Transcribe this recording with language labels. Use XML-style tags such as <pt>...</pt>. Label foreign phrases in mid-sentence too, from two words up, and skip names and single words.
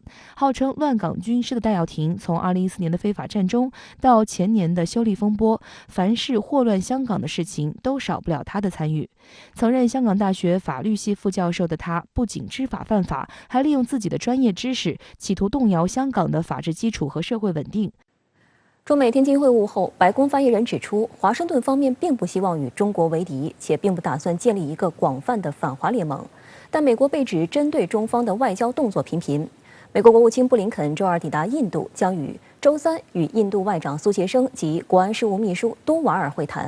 <zh>號稱亂港軍師的戴耀廷，從2014年的非法佔中到前年的修例風波，凡是禍亂香港的事情都少不了他的參與。曾任香港大學法律系副教授的他，不僅知法犯法，還利用自己的專業知識，企圖動搖香港的法治基礎和社會穩定。中美天津会晤后，白宫发言人指出，华盛顿方面并不希望与中国为敌，且并不打算建立一个广泛的反华联盟。但美国被指针对中方的外交动作频频。美国国务卿布林肯周二抵达印度，将于周三与印度外长苏杰生及国安事务秘书多瓦尔会谈。</zh>